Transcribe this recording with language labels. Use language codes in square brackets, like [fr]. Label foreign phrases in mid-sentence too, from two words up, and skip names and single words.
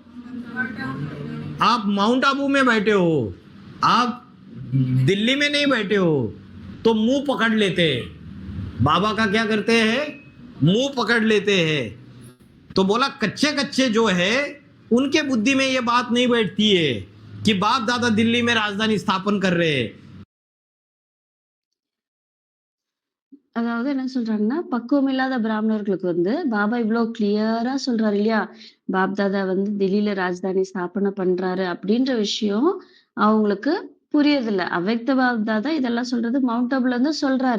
[hi] आप माउंट आबू में बैठे हो, आप दिल्ली में नहीं बैठे हो। तो मुंह पकड़ लेते। बाबा का क्या करते हैं, मुंह पकड़ लेते हैं। तो बोला कच्चे कच्चे जो है उनके बुद्धि में ये बात नहीं बैठती है कि बाप दादा दिल्ली में राजधानी स्थापन कर रहे हैं। [ta] அதாவது என்ன சொல்றாங்கன்னா, பக்குவம் இல்லாத பிராமணர்களுக்கு வந்து பாபா இவ்ளோ கிளியரா சொல்றாரு இல்லையா? பாப்தாதா வந்து தில்லில ராஜதானி ஸ்தாபன பண்றாரு அப்படின்ற விஷயம் அவங்களுக்கு புரியதில்ல. அவ்வக்த பாப்தாதா இதெல்லாம் சொல்றது மவுண்ட் ஆபுல இருந்து சொல்றாரு.